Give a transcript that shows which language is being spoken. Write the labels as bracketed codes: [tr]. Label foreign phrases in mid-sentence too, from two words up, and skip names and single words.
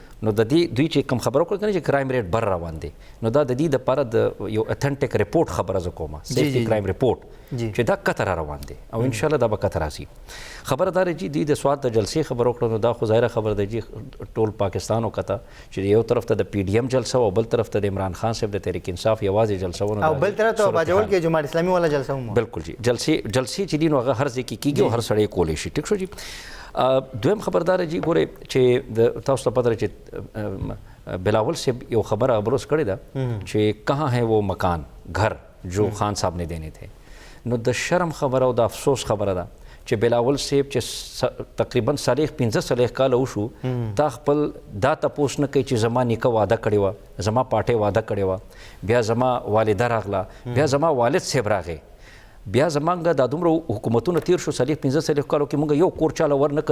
[ps] نو د دې دوی چې کوم خبره وکړه چې [en] crime rate [ps] بر روان دی نو دا د دې دپاره د یو اتھنټک رپورټ خبره زه کومه [en] safety crime report [ps] چې دا کته را روان دی او انشاءالله دا به کته راځي خبره دا چې دوی د سواد د جلسې خبره وکړه نو دا خو ظاهره خبره ده چې ټول پاکستان وکته چې یو طرف ته د پی ډي ایم جلسه او بل طرف ته د عمران خان صاحب د تحریک انصاف یوازې جلسه ونه او بل طرف ته باجوړ کې جماعت اسلامي والا جلسه هم بالکل جی جلسې چې دي نو هغه هر ځای کې کېږي او هر سړی کولی شي ټیک شو جی دویم خبردار جی ګورئ چې د تاسو ته پته چې بلاول صاحب یو خبره ابروز کړې ده چې [ur] کہاں ہے وہ مکان گھر جو خان صاحب نے دینے تھے [ps] نو د شرم خبره او د افسوس خبره ده چې بلاول صاحب چې تقریبا 15 کاله وشو تا خپل دا تپوس نه کوي چې زما نیکه واده کړې وه زما پاټۍ واده کړې وه بیا زما والده راغله بیا زما والد صاحب راغی بیا زمونږ دا دومره حکومتونه تیر شو 45 کالو کې موږ یو کور چاله ورنکړ.